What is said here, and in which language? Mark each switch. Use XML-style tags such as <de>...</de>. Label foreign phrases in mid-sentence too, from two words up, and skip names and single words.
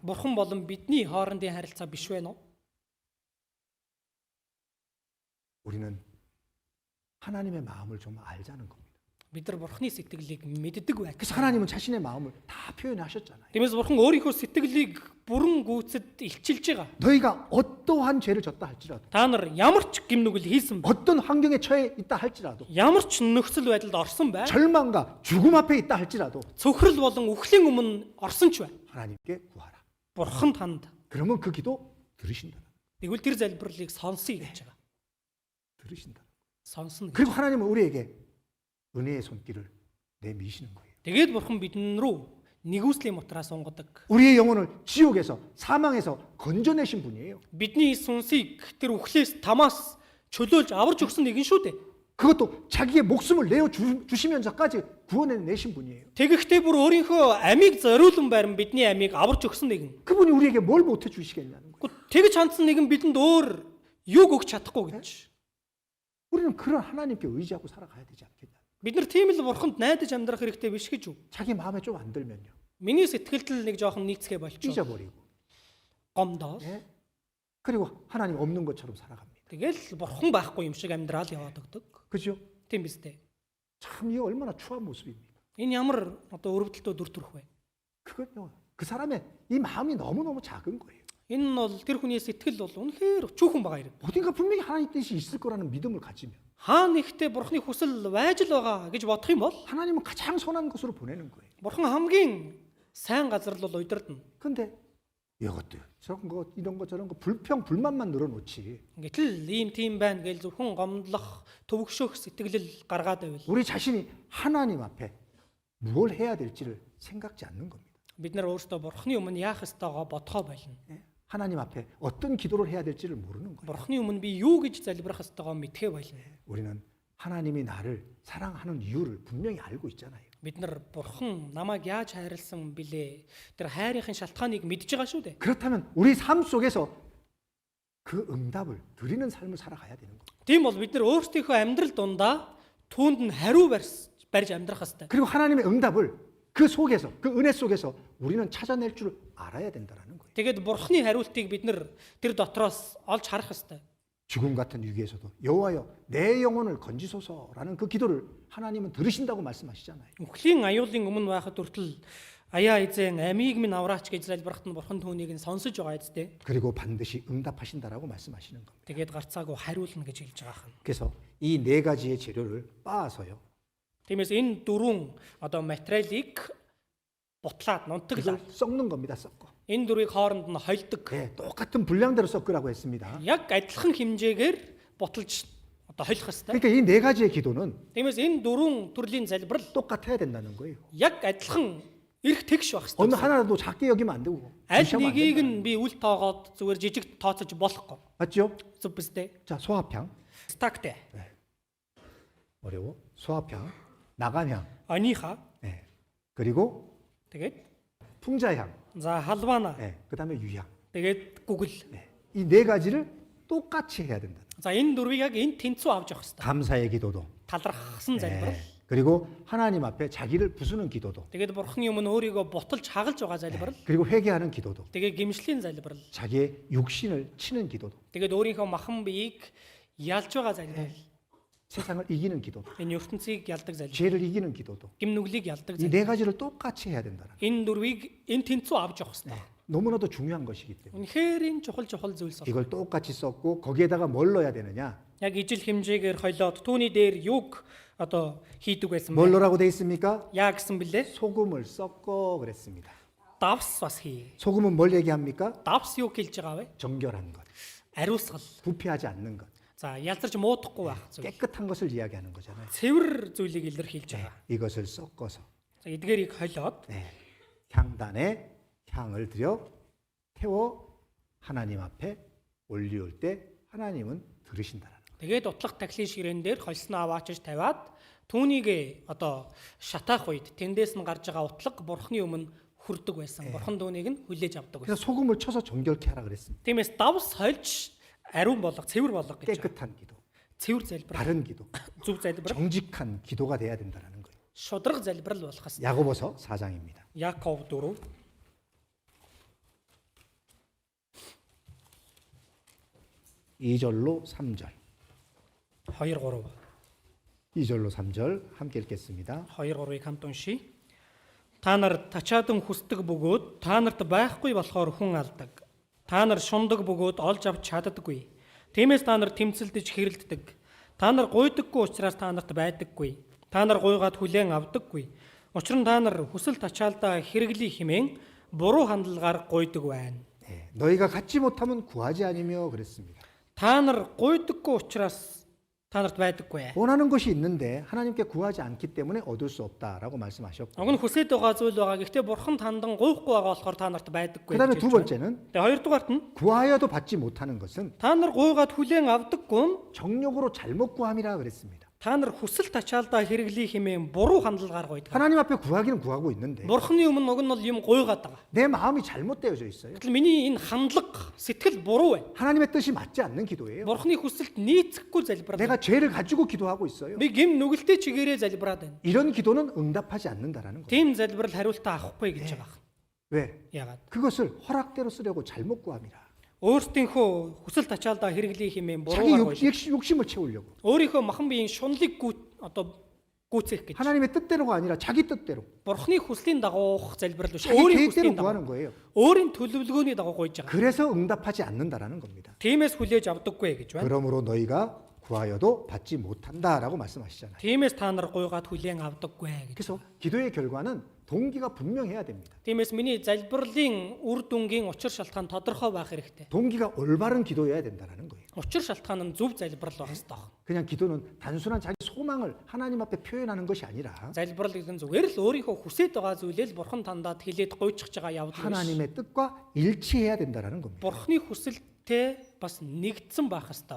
<mn>Бурхан болон бидний хоорондын харилцаа биш вэ нөө?</mn> <ko>우리는 하나님의 마음을 좀 알자는 겁니다.</ko> <mn>Бид нар Бурханы сэтгэлийг мэддэг байх.</mn> <ko>그래서 하나님은 자신의 마음을 다 표현하셨잖아요.</ko> <mn>Тиймээс Бурхан өөрийнхөө сэтгэлийг бүрэн гүйцэд илчилж байгаа.</mn> <ko>너희가 어떠한 죄를 졌다 할지라도</ko> <mn>Та нар ямар ч гимнүгэл хийсэн ба,</mn> <ko>어떤 환경에 처해 있다 할지라도</ko> <mn>ямар ч нөхцөл байдалд орсон бай,</mn> <ko>절망과 죽음 앞에 있다 할지라도</ko> <mn>цөхрөл болон үхлийн өмнө орсон ч бай.</mn> <ko>하나님께 구하라.</ko> <mn>Бурхан танд.</mn> <ko>그러면 그 기도 들으신다.</ko> <mn>Тэгвэл тэр залбирлыг сонсъё гэж байгаа.</mn> <ko>들으신다.</ko> <mn>Сонсно.</mn> <ko>그리고 하나님은 우리에게 은혜의 손길을 내미시는 거예요.</ko> <mn>Тэгээд Бурхан бидэн рүү нэгүслийн мутраа сунгадаг.</mn> <ko>우리의 영혼을 지옥에서 사망에서 건져내신 분이에요.</ko> <mn>Бидний сүнсийг тэр үхлээс тамаас чөлөөлж аварж өгсөн нэгэн шүү дээ.</mn> <ko>그것도 자기의 목숨을 내어 주시면서까지 구원해내신 분이에요.</ko> <mn>Тэгэхдээ бүр өөрийнхөө амийг зориулсан байран бидний амийг аварж өгсөн нэгэн.</mn> <ko>그분이 우리에게 뭘 못해 주시겠냐는 거예요.</ko> <mn>Тэгж хандсан нэгэн бидэнд өөр юг өгч чадахгүй гэж.</mn> <ko>우리는 그런 하나님께 의지하고 살아가야 되지 않겠냐.</ko> <mn>Бид нар тийм л Бурханд найдаж амьдрах хэрэгтэй биш гэж үү?</mn> <ko>자기 마음에 좀 안 들면요.</ko> <mn>Миний сэтгэлд л нэг жоохон нийцгээ болчихоо.</mn> <ko>찢어버리고.</ko> <mn>Гомдоо.</mn> <ko>예? 그리고 하나님 없는 것처럼 살아갑니다.</ko> <mn>Тэгэл Бурхан байхгүй юм шиг амьдрал яваад өгдөг.</mn> <ko>그죠?</ko> <mn>Тийм биз дээ.</mn> <ko>참 이게 얼마나 추한 모습입니까?</ko> <mn>Энэ ямар одоо өрөвдөлтөө дүр төрх вэ?</mn> <ko>그건요. 그 사람의 이 마음이 너무너무 작은 거예요.</ko> <mn>Энэ нь бол тэр хүний сэтгэл бол үнэхээр өчүүхэн байгаа юм.</mn> <ko>어딘가 분명히 하나님 뜻이 있을 거라는 믿음을 가지면</ko> <mn>Хаа нэгтээ Бурханы хүсэл байж л байгаа гэж бодох юм бол</mn> <ko>하나님은 가장 선한 것으로 보내는 거예요.</ko> <mn>Бурхан хамгийн сайн газар л бол удирдна.</mn> <ko>근데 이것도 저런 거 이런 거 저런 거 불평 불만만 늘어놓지.</ko> <mn>Гэтэл ийм тийм байна гэж зөвхөн гомдлох, төвөгшөх сэтгэлэл гаргаад байвал</mn> <ko>우리 자신이 하나님 앞에 무엇을 해야 될지를 생각지 않는 겁니다.</ko> <mn>бид нар өөрсдөө Бурханы өмнө яах ёстойгоо бодхоо болно.</mn> <ko>예? 하나님 앞에 어떤 기도를 해야 될지를 모르는 거예요.</ko> <mn>Бурханы өмнө би юу гэж залбирах ёстойгоо мэдхээ болно.</mn> <ko>우리는 하나님이 나를 사랑하는 이유를 분명히 알고 있잖아요.</ko> <mn>Бид нар Бурхан намайг яаж хайрлсан билээ? Тэр хайрынхын шалтгааныг мэдж байгаа шүү дээ.</mn> <ko>그렇다면 우리 삶 속에서 그 응답을 드리는 삶을 살아가야 되는 거예요.</ko> <mn>Тийм бол бид нар өөрсдийнхөө амьдрал дундаа түүнд нь хариу барьж амьдрах ёстой.</mn> <ko>그리고 하나님의 응답을 그 속에서 그 은혜 속에서 우리는 찾아낼 줄 알아야 된다는 거예요.</ko> <mn>Тэгээд Бурханы хариултыг бид нар тэр дотроос олж харах ёстой.</mn> <ko>죽음 같은 위기에서도 여호와여 내 영혼을 건지소서라는 그 기도를 하나님은 들으신다고 말씀하시잖아요.</ko> <mn>Үхлийн аюулын өмнө байхад хүртэл Аяа эзэн амийг минь авраач гэж залбирахад нь бурхан түүнийг нь сонсож байгаа эзтэй.</mn> <ko>그리고 반드시 응답하신다라고 말씀하시는 겁니다.</ko> <mn>Тэгээд гарцаагүй хариулна гэж хэлж байгаа юм.</mn> <ko>그래서 이 네 가지의 재료를 빻아서요.</ko> <mn>Тиймээс энэ дөрвөн одоо материалыг бутлаад нунтаглаад</mn> <ko>그걸 섞는 겁니다. 섞어.</ko> <mn>энэ дөрвийг хооронд нь холдог.</mn> <ko>네, 똑같은 분량대로 섞으라고 했습니다.</ko> <mn>Яг адилхан хэмжээгээр буталж одоо холих хэрэгтэй.</mn> <ko>그러니까 이 네 가지의 기도는</ko> <mn>Тиймээс энэ дөрвөн төрлийн залбирал</mn> <ko>똑같아야 된다는 거예요.</ko> <mn>яг адилхан эрх тэгш байх</mn> <ko>어느</ko> <mn>хэрэгтэй.</mn> <ko>하나라도 작게 여기면 안 되고.</ko> <mn>Аль</mn> <ko>무시하면 안</ko> <mn>нэгийг</mn> <ko>된다.</ko> <mn>нь би үл тоогоод зүгээр жижиг тооцож болохгүй.</mn> <ko>맞죠?</ko> <mn>Зүг бистэй.</mn> <ko>자, 소합향.</ko> <mn>Стактэй.</mn> <ko>어려워. 소합향. 나간향.</ko> <mn>Аниха.</mn> <ko>네. 그리고</ko> <mn>Тэгээд</mn> <ko>풍자향.</ko> <mn>за халвана.</mn> <ko>네. 그다음에 유향.</ko> <mn>Тэгээд гүгэл.</mn> <ko>네. 이 네 가지를 똑같이 해야 된다.</ko> <mn>За энэ дөрвийг яг энэ тэнцүү авч явах хэрэгтэй.</mn> <ko>감사의 기도도.</ko> <mn>Талархсан залбирал.</mn> <ko>네. 그리고 하나님 앞에 자기를 부수는 기도도.</ko> <mn>Тэгээд бурхны өмнө өөрийгөө буталж хагалж байгаа залбирал.</mn> <ko>그리고 회개하는 기도도.</ko> <mn>Тэгээд гимшлийн залбирал.</mn> <ko>자기의 육신을 치는 기도도.</ko> <mn>Тэгээд өөрийнхөө махан биеийг ялж байгаа залбирал.</mn> <ko>세상을 이기는 기도도.</ko> <mn>Энэ ертөнцийг ялдаг залбирал.</mn> <ko>죄를 이기는 기도도.</ko> <mn>Гим нүглийг ялдаг</mn> <ko>이</ko> <mn>залбирал.</mn> <ko>네 가지를 똑같이 해야 된다는.</ko> <mn>Энэ дөрвийг энэ тэнцүү авч явах хэрэгтэй.</mn> <ko>너무나도 중요한 것이기 때문에</ko> <mn>Үнэхээр энэ чухал зүйлс байна.</mn> <ko>이걸 똑같이 썼고 거기에다가 뭘 넣어야 되느냐?</ko> <mn>Яг ижил хэмжээгээр хойлоод түүний дээр юг одоо хийдэг байсан</mn> <ko>뭘</ko> <mn>бэ?</mn> <ko>넣으라고 돼 있습니까?</ko> <mn>Яа гэсэн бэлээ?</mn> <ko>소금을 섞어 그랬습니다.</ko> <mn>Давс бас хий.</mn> <ko>소금은 뭘 얘기합니까?</ko> <mn>Давс юу хэлж байгаа вэ?</mn> <ko>정결한 것,</ko> <mn>Ариусгал.</mn> <ko>부패하지 않는 것,</ko> <mn>За ялзарч муудахгүй байх зүйл.</mn> <ko>깨끗한 것을 이야기하는 거잖아요.</ko> <mn>Цэвэр зүйлийг илэрхийлж байгаа.</mn> <ko>이것을 섞어서</ko> <mn>За эдгээрийг хойлоод</mn> <ko>향단에 향을 들여 태워 하나님 앞에 올리올 때 하나님은 들으신다라는 거예요.</ko> <mn>тэгээд утлах тахлын ширээн дээр хольсноо аваачиж тавиад түүнийг одоо шатаах үед тэндээс нь гарч байгаа утлаг бурхны өмнө хүрдэг байсан. Бурхан түүнийг нь хүлээж авдаг</mn> <ko>그래서</ko> <mn>байсан.</mn> <ko>소금을 쳐서 정결케 하라 그랬습니다.</ko> <mn>Тиймээс давс хольж ариун болох, цэвэр болох гэж.</mn> <ko>깨끗한 기도,</ko> <mn>Цэвэр залбирал,</mn> <ko>바른 기도,</ko> <mn>зөв залбирал,</mn> <ko>정직한 기도가 돼야 된다라는 거예요.</ko> <mn>шудраг залбирал болох хэвээр.</mn> <ko>야고보서 4장입니다.</ko> <mn>Яков 4</mn> <ko>2절로 3절.</ko> <mn>2 3</mn> <ko>2절로 3절 함께 읽겠습니다.</ko> <mn>2 3-ыг хамт уншия. Та нар тачаадан хүсдэг бөгөөд та нарт байхгүй болохоор хүн алдаг. Та нар шундаг бөгөөд олж авч чаддаггүй. Тиймээс та нар тэмцэлдэж хэрэлддэг. Та нар гуйдаггүй учраас та нарт байдаггүй. Та нар гуйгаад хүлээн авдаггүй. Учир нь та нар хүсэл тачаалдаа хэрэглий хэмээн буруу хандлагаар гуйдаг байна.</mn> <ko>네, 너희가 갖지 못하면 구하지 아니며 그랬습니다.</ko> <mn>Та нар гуйдаггүй учраас та нарт байдаггүй.</mn> <ko>원하는 것이 있는데 하나님께 구하지 않기 때문에 얻을 수 없다라고 말씀하셨고.</ko> <mn>Уг нь хүсэж байгаа зүйл байгаа. Гэхдээ бурхан тандан гуйхгүй байгаа болохоор та нарт байдаггүй.</mn> <ko>그다음에</ko> <mn>гэж</mn> <ko>두</ko> <mn>хэлж байна.</mn> <ko>번째는</ko> <mn>Тэгээ хоёрдугаарт нь</mn> <ko>구하여도 받지 못하는 것은</ko> <mn>та нар гуйгаад хүлээн авдаггүй нь</mn> <ko>정욕으로 잘못 구함이라 그랬습니다.</ko> <mn>та нар хүсэл тачаалдаа хэрэглий хэмээн буруу хандлагаар гуйдаг.</mn> <ko>하나님 앞에 구하기는 구하고 있는데</ko> <mn>Бурханы өмнө уг нь бол юм гуйгаад байгаа.</mn> <ko>내 마음이 잘못되어져 있어요.</ko> <mn>Гэтэл миний энэ хандлага, сэтгэл буруу байна.</mn> <ko>하나님의 뜻이 맞지 않는 기도예요.</ko> <mn>Бурханы хүсэлт нийцэхгүй залбираад.</mn> <ko>내가 죄를 가지고 기도하고 있어요.</ko> <mn>Би гим нүгэлтэй чигээрээ залбираад байна.</mn> <ko>이런 기도는 응답하지 않는다라는 거예요.</ko> <mn>Тийм залбирал хариултаа авахгүй гэж байгаа.</mn> <ko>왜?</ko> <mn>Яагаад?</mn> <ko>그것을 허락대로 쓰려고 잘못 구함이라.</ko> <mn>Өөртөөхөө хүсэл тачаалдаа хэрэглий хэмээн</mn> <ko>자기</ko> <mn>буруугаар гуйдаг.</mn> <ko>욕심을 채우려고.</ko> <mn>Өөрийнхөө махан биеийн шунлыг одоо гүйцэх гэж.</mn> <ko>하나님의 뜻대로가 아니라 자기 뜻대로.</ko> <mn>Бурхны хүслийн дагуух залбирал биш.</mn> <ko>자기</ko> <mn>Өөрийн</mn> <ko>계획대로</ko> <mn>хүслийн дагуу.</mn> <ko>구하는 거예요.</ko> <mn>Өөрийн төлөвлөгөөний дагуу гуйж байгаа.</mn> <ko>그래서 응답하지 않는다라는 겁니다.</ko> <mn>Тиймээс хүлээж авдаггүй гэж байна.</mn> <ko>그러므로 너희가 구하여도 받지 못한다라고 말씀하시잖아요.</ko> <mn>Тиймээс та нар гуйгаад хүлээн авдаггүй гэж.</mn> <ko>그래서 기도의 결과는 동기가 분명해야 됩니다.</ko> <mn>Тиймээс миний залбирлын үр дүнгийн учир шалтгаан тодорхой байх хэрэгтэй.</mn> <ko>동기가 올바른 기도여야 된다라는 거예요.</ko> <mn>Учир шалтгаан нь зөв залбирал байх хэрэгтэй.</mn> <ko>그냥 기도는 단순한 자기 소망을 하나님 앞에 표현하는 것이 아니라</ko> <mn>Залбирал гэдэг нь зүгээр л өөрийнхөө хүсэж байгаа зүйлээ л бурхан тандаад хэлээд гуйчих байгаа явдал биш.</mn> <ko>하나님의 뜻과 일치해야 된다라는 겁니다.</ko> <mn>Бурхны хүсэлтэй бас нэгдсэн байх хэрэгтэй.</mn>